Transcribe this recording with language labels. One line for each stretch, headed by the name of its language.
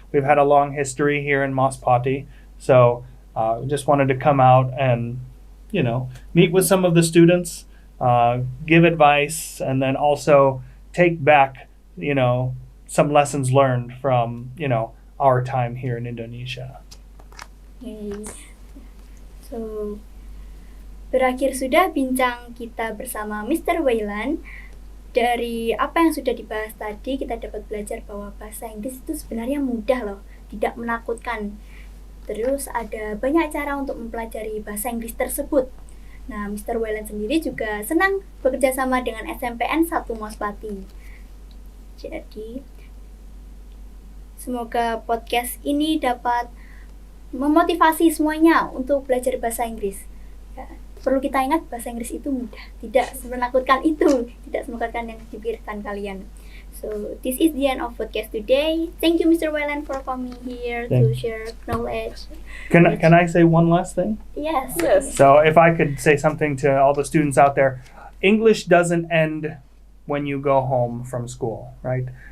English: We've had a long history here in Mospati, so just wanted to come out and meet with some of the students, give advice, and then also take back some lessons learned from our time here in Indonesia. Okay. So
Indonesian: berakhir sudah bincang kita bersama Mr. Wayland. Dari apa yang sudah dibahas tadi, kita dapat belajar bahwa bahasa Inggris itu sebenarnya mudah loh, tidak menakutkan. Terus ada banyak cara untuk mempelajari bahasa Inggris tersebut. Nah, Mr. Wayland sendiri juga senang bekerja sama dengan SMPN 1 Mospati. Jadi, semoga podcast ini dapat memotivasi semuanya untuk belajar bahasa Inggris. Ya, perlu kita ingat bahasa Inggris itu mudah, tidak menakutkan itu, tidak menakutkan yang dipikirkan kalian.
English: So this is the end of podcast today. Thank you, Mr. Wayland, for coming here to share knowledge. Can I say one last thing? Yes. So if I could say something to all the students out there, English doesn't end when you go home from school, right?